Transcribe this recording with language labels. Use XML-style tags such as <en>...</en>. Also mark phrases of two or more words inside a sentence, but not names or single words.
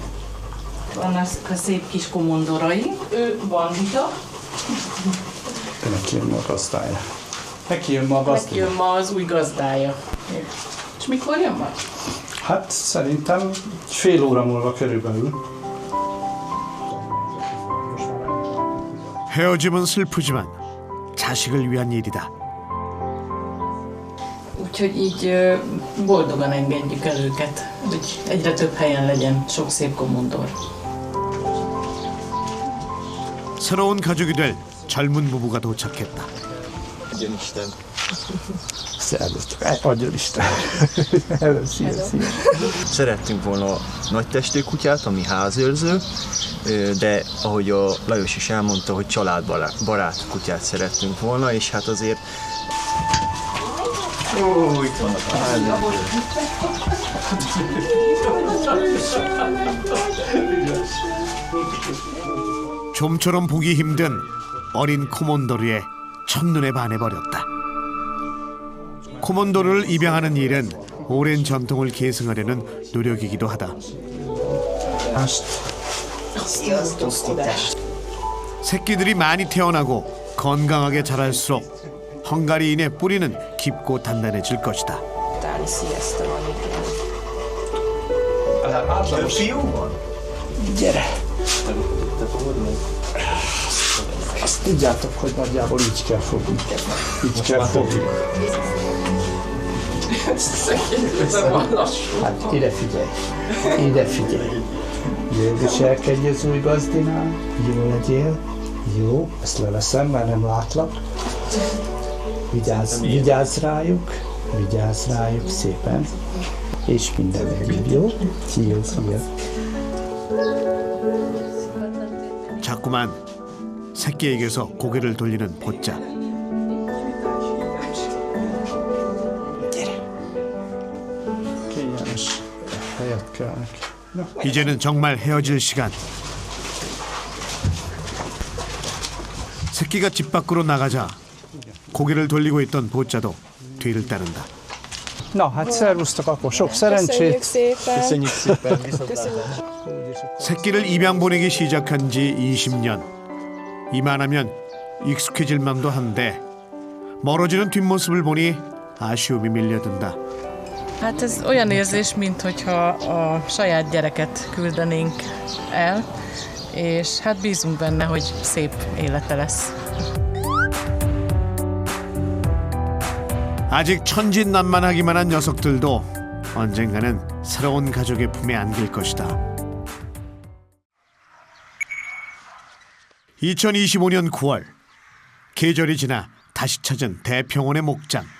<hu>Vannak a szép kis komondoraink, ő Bandita. Neki jön ma a gazdája. Neki jön ma az új gazdája. És mikor jön majd? Hát szerintem fél óra múlva körülbelül.</hu> <ko>헤어짐은 슬프지만 자식을 위한 일이다.</ko> <hu>Úgyhogy így boldogan engedjük el őket, hogy egyre több helyen legyen sok szép komondor.</hu> <ko>새로운 가족이 될 젊은 부부가 도착했다.</ko> <hu>Szervusztok, adjon Isten! Szia! Szerettünk volna nagy testű kutyát, ami házőrző, de ahogy a Lajos is elmondta, hogy családbarát kutyát szerettünk volna, és hát azért... Ó, itt vannak a</hu> <ko>좀처럼 보기 힘든 어린 코몬도르의 첫눈에 반해버렸다. 코몬도르를 입양하는 일은 오랜 전통을 계승하려는 노력이기도 하다. 새끼들이 많이 태어나고 건강하게 자랄수록 헝가리인의 뿌리는 깊고 단단해질 것이다.</ko> <hu>Gyere! Azt tudjátok, hogy nagyjából így kell fogni. Így kell fogni. Hát ide figyelj! Ide figyelj! Jól viselkedj az új gazdinál, jó legyél, jó, ezt leveszem, mert nem látlak. Vigyázz rájuk szépen, és minden legjobb, jó? Szia!</hu> <ko>자꾸만 새끼에게서 고개를 돌리는 보짜.</ko> <hu>Kényelmes helyet kell neki.</hu> <ko>이제는 정말 헤어질 시간. 새끼가 집 밖으로 나가자 고개를 돌리고 있던 보짜도 뒤를 따른다.</ko> <hu>Na, hát szervusztok, akkor sok szerencsét. Köszönjük szépen.</hu> <ko>새끼를 입양 보내기 시작한 지 20년. 이만하면 익숙해질 만도 한데 멀어지는 뒷모습을 보니 아쉬움이 밀려든다.</ko> <hu>Hát ez olyan érzés, minthogyha a saját gyereket küldenénk el, és hát bízunk benne, hogy szép élete lesz.</hu> <ko>아직 천진난만하기만 한 녀석들도 언젠가는 새로운 가족의 품에 안길 것이다. 2025년 9월 계절이 지나 다시 찾은 대평원의 목장.</ko>